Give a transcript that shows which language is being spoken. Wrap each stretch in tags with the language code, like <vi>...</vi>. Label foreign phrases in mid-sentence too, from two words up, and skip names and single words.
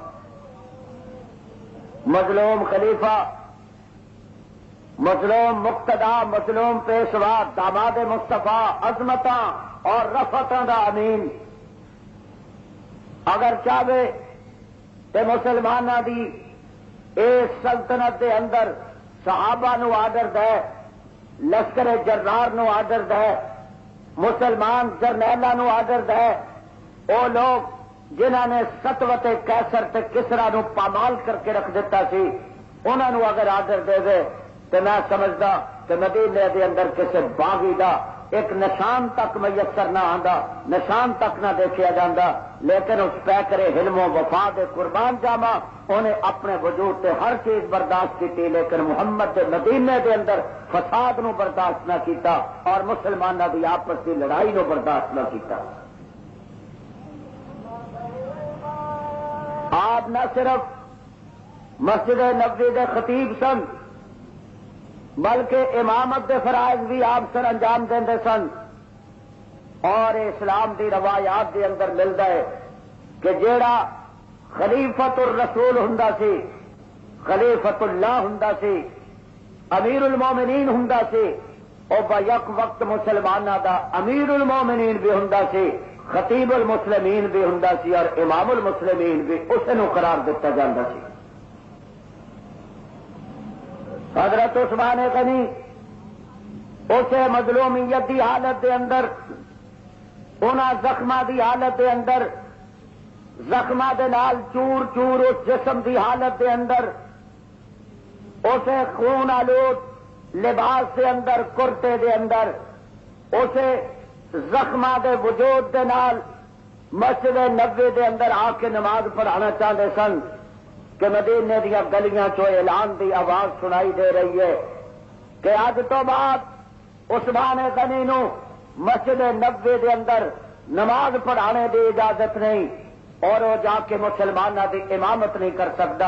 <pa>مظلوم خلیفہ، مظلوم مقتدا، مظلوم پیشوا، داماد مصطفیٰ، عظمتاں اور رفتاں دا امین اگر چاہے تے مسلماناں دی اس سلطنت دے اندر صحابہ نو آڈر دے، لشکر جرار نو آڈر دے، مسلمان جرنیلاں نو آڈر دے، او لوگ جنہاں نے سطوت کیسر تے کسرا نو پامال کر کے رکھ دیتا سی، انہاں نو اگر آڈر دے دے تو میں سمجھدا کہ مدینے دے اندر کسے باغی دا ایک نشان تک میسر نہ آندا، نشان تک نہ دیکھیا جاندا. لیکن اس پیکرے حلم و وفا دے قربان جاما</pa> <ur>انہیں اپنے وجود سے ہر چیز برداشت کی،</ur> <pa>لیکن محمد دے مدینے دے اندر فساد نو برداشت نہ کیتا اور</pa> <ur>مسلمانوں کی آپس کی لڑائی</ur> <pa>نو برداشت نہ کیتا. آپ نہ صرف مسجد نبوی دے خطیب سن بلکہ امامت دے فرائض بھی آپ سر انجام دے سن. اور اسلام دی روایات دے اندر ملتا ہے کہ جیڑا خلیفۃ الرسول ہوندا سی، خلیفۃ اللہ ہوندا سی، امیر المومنین ہوندا سی، اور با یک وقت مسلمانوں دا امیر المومنین بھی ہوندا سی، خطیب المسلمین بھی ہوندا سی، اور امام المسلمین بھی اسے نو قرار دیتا جاندا سی۔ حضرت عثمان غنی اسے مظلومیت دی حالت دے اندر، انہاں زخماں دی حالت دے اندر، زخماں دے نال چور چور اس جسم دی حالت دے اندر، اسے خون آلود لباس دے اندر، کرتے دے اندر، اسے زخماں دے وجود دے نال مسجد نبوی دے اندر آ کے نماز پڑھانا چاہتے سن کہ مدینے دیا گلیاں چو اعلان دی آواز سنائی دے رہی ہے کہ اج تو بعد عثمان غنی نو مسجد نبوی دے اندر نماز پڑھانے دی اجازت نہیں، اور وہ جا کے مسلمانوں دی امامت نہیں کر سکتا۔</pa>